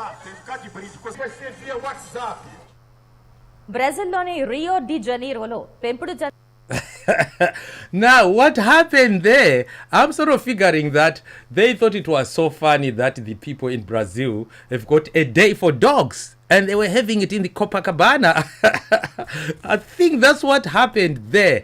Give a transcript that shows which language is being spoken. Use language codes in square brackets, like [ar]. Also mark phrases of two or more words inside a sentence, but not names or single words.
[pt] Tem um bocado de brinde. Você vai ser via WhatsApp. [te] బ్రెజిల్లోని రియో డి జనీరోలో పెంపుడు [en] Now, what happened there? I'm sort of figuring that they thought it was so funny that the people in Brazil have got a day for dogs, and they were having it in the Copacabana. I think that's what happened there.